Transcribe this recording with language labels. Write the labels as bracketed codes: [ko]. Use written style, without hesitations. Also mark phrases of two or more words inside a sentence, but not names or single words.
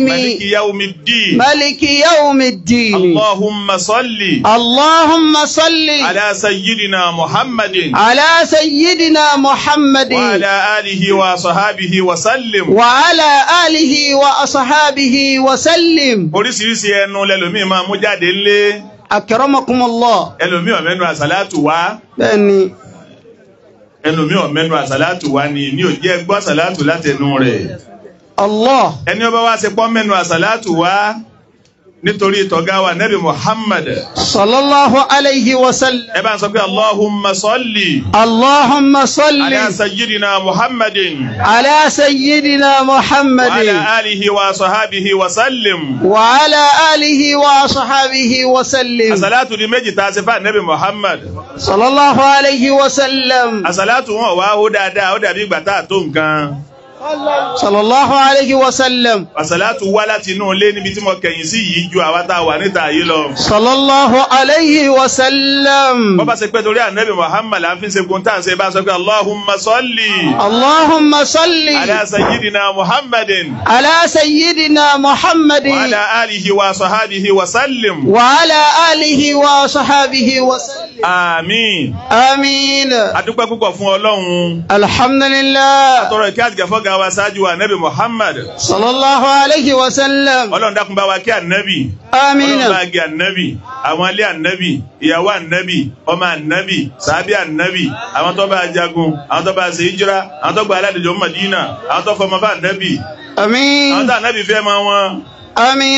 [ar] مالك يوم الدين. مالك يوم الدين. اللهم صل. اللهم صل. على سيدنا محمد. على سيدنا محمد. وعلى آله وأصحابه وسلم. وعلى آله وأصحابه وسلم. [yo] Oríṣiríṣi ẹnu lẹ́lòmíì máa mú jáde ńlé. [ar] Akramakumullah. [yo] Ẹlòmíì ó mẹ́nu àsàlátù wá. Bẹ́ẹ̀ni. Ẹlòmíì ó mẹ́nu àsàlátù wá ni ní ó jẹ́ gbọ́ àsàlátù látẹnu rẹ̀. Allah. Ẹni ó bá wá ṣe pọ́ mẹ́nu àsàlátù wá nítorí tọ̀gá wa Nabi Muhammad [ar] صلى الله عليه وسلم. [yo] ẹ bá ń sọ pé [ar] اللهم صل اللهم صل على سيدنا محمد على سيدنا wa Muhammadin على آله وصحابه وسلم. وعلى آله وصحبه وسلم. [yo] Àsàlátù di méjì tá a ṣe fún Nabi Muhammad. [ar] صلى الله عليه وسلم. [yo] Àsàlátù wọn wá ó dáadáa ó dàbí ìgbà tá a tó nǹkan. [ar] صلى الله عليه وسلم. [yo] Àsàlátù wá láti inú ilé níbi tí mo kẹ̀yìn sí yìí ju àwa tá a wà níta yìí lọ. [ar] صلى الله عليه وسلم. [yo] Bọ́ bá ṣe pé torí Nabi Muhammad la fi ń ṣe kun tá à ń ṣe bá sọ pé [ar] اللهم صل اللهم صل على سيدنا محمد على سيدنا محمد وعلى آله وصحابه وسلم. وعلى آله وصحبه وسلم. [yo] Àmín. Àmín. A dúpẹ́ púpọ̀ fún Ọlọ́run. [ar] Alhamdulillah. [yo] Àtọ̀rọ̀ ìkẹ́ àti gẹ̀fọ́ ga wa ṣáájú wa Nabi Muhammad. [ar] صلى الله عليه وسلم. [yo] Ọlọ́run dákun bá wa kí Ànábì. Àmín. Ọlọ́run bá gé Ànábì, àwọn ilé Ànábì, ìyàwó Ànábì, ọmọ Ànábì, sàábì Ànábì, àwọn tó bá jagun, àwọn tó bá ṣe hijira, àwọn tó gba aládìjọ Mádínà, àwọn tó fọmọ bá Ànábì. Àmín. Àwọn tó Ànábì fẹ́ mọ wọn. Àmín.